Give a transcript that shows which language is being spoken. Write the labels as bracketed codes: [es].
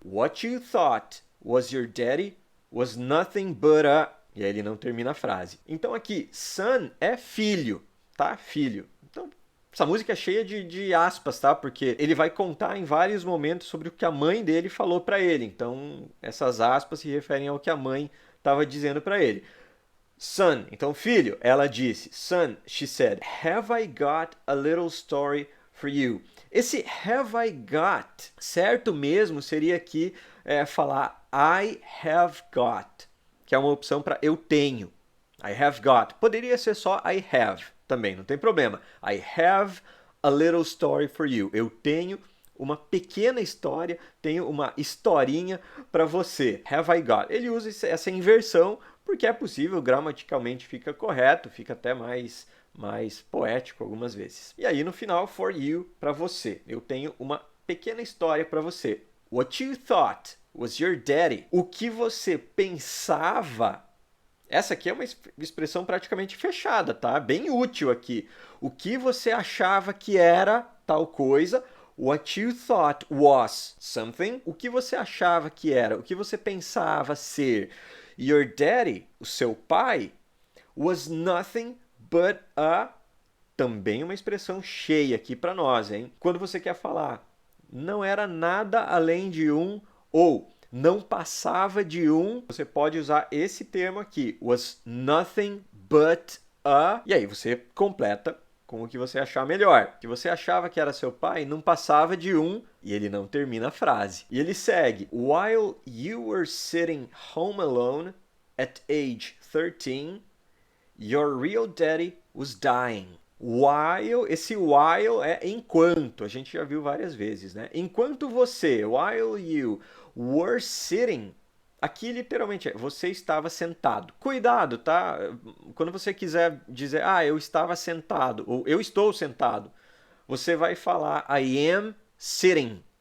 [en] What you thought was your daddy was nothing but a... [pt] E aí ele não termina a frase. Então aqui, son é filho, tá? Filho. Então, essa música é cheia de aspas, tá? Porque ele vai contar em vários momentos sobre o que a mãe dele falou pra ele. Então, essas aspas se referem ao que a mãe estava dizendo pra ele. Son, então filho, ela disse. [en] Son, she said, have I got a little story for you. [pt] Esse [en] have I got, [pt] certo mesmo, seria aqui falar [en] I have got, [pt] que é uma opção para eu tenho. I have got. Poderia ser só I have também, não tem problema. [en] I have a little story for you. [pt] Eu tenho uma pequena história, tenho uma historinha para você. [en] Have I got. [pt] Ele usa essa inversão porque é possível, gramaticalmente fica correto, fica até mais poético algumas vezes. E aí no final, [en] for you, [pt] para você. Eu tenho uma pequena história para você. [en] What you thought was your daddy. [pt] O que você pensava. Essa aqui é uma expressão praticamente fechada, tá? Bem útil aqui. O que você achava que era tal coisa. [en] What you thought was something. [pt] O que você achava que era. O que você pensava ser. [en] Your daddy, [pt] o seu pai, [en] was nothing but a... [pt] Também uma expressão cheia aqui para nós, hein? Quando você quer falar não era nada além de um ou não passava de um, você pode usar esse termo aqui, [en] was nothing but a, [pt] e aí você completa com o que você achar melhor. O que você achava que era seu pai não passava de um, e ele não termina a frase. E ele segue, [en] while you were sitting home alone at age 13, your real daddy was dying. [pt] While, esse while é enquanto, a gente já viu várias vezes, né? Enquanto você, [en] while you were sitting, [pt] aqui literalmente é você estava sentado. Cuidado, tá? Quando você quiser dizer, eu estava sentado, ou eu estou sentado, você vai falar [en] I am sitting.